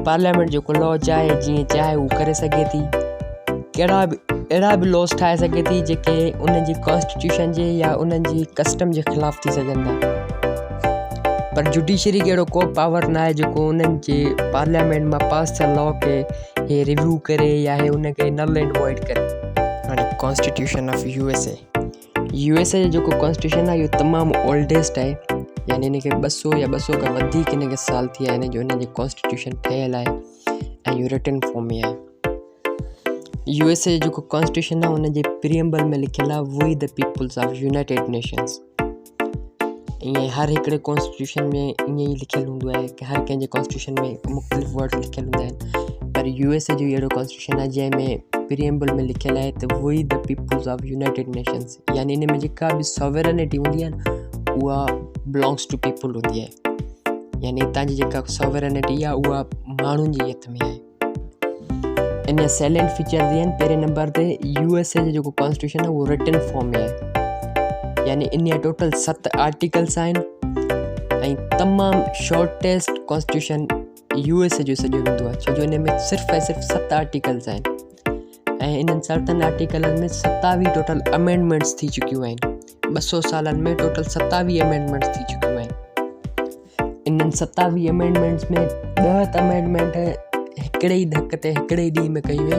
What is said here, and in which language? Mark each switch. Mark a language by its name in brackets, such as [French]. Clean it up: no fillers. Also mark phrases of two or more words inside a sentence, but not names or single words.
[Sindhi] पार्लियामेंट जेको लॉ चाहे जीअं चाहे उहो करे सघे थी। अहिड़ा बि लॉस ठाहे सघे थी जेके उन जी कॉन्स्टिट्यूशन जे या उन्हनि जी कस्टम जे ख़िलाफ़ु थी सघनि था। पर जुडिशरी खे अहिड़ो को पावर न आहे जेको उन्हनि जे पार्लियामेंट मां पास थियल लॉ खे हे रिव्यू करे या हे उनखे [English] null and void [Sindhi] करे। हाणे [English] constitution of USA [Sindhi] जो जेको कॉन्स्टिट्यूशन आहे इहो तमामु ओल्डेस्ट आहे। यानी इनखे 200 या 200 खां वधीक इनखे साल थी विया आहिनि जो इनजी कॉन्स्टिट्यूशन ठहियलु आहे ऐं इहो [English] written form [Sindhi] में आहे। यूएसए जो जेको कॉन्स्टिट्यूशन आहे उनजे प्रियम्बल में लिखियलु आहे [English] we the peoples of United Nations. [Sindhi] ईअं हर हिकिड़े कॉन्स्टिट्यूशन में ईअं ई लिखियलु हूंदो आहे कि हर कंहिंजे कॉन्स्टिट्यूशन में मुख़्तलिफ़ वर्ड लिखियलु हूंदा आहिनि, पर यूएसए जो अहिड़ो कॉन्स्टिट्यूशन आहे जंहिंमें प्रियम्बल में लिखियलु आहे त [English] we the peoples of United Nations. [Sindhi] यानी इन में जेका बि सॉवरेनिटी हूंदी आहे न उहा [English] belongs to people [Sindhi] हूंदी आहे। यानी हितां जी जेका सॉवरेनिटी आहे उहा माण्हुनि जे हथ में आहे। इन जा [English] salient features [Sindhi] आहिनि। पहिरें नंबर ते यूएसए जो जेको कॉन्स्टिट्यूशन आहे उहो [English] written form [Sindhi] में आहे। यानी इन जा टोटल 7 आर्टिकल्स आहिनि ऐं तमामु [English] shortest constitution [Sindhi] यूएसए जो सॼो हूंदो आहे, छो जो इन में सिर्फ़ु ऐं सिर्फ़ु 7 आर्टिकल्स आहिनि ऐं इन्हनि 7 आर्टिकलनि में 27 [English] total amendments [Sindhi] थी चुकियूं आहिनि। 200 सालनि में [English] total 27 amendments [Sindhi] थी चुकियूं आहिनि। इन्हनि 27 अमेंडमेंट्स में 10 अमेंडमेंट हिकिड़े ई धक ते हिकिड़े ई ॾींहं में कयूं आहिनि।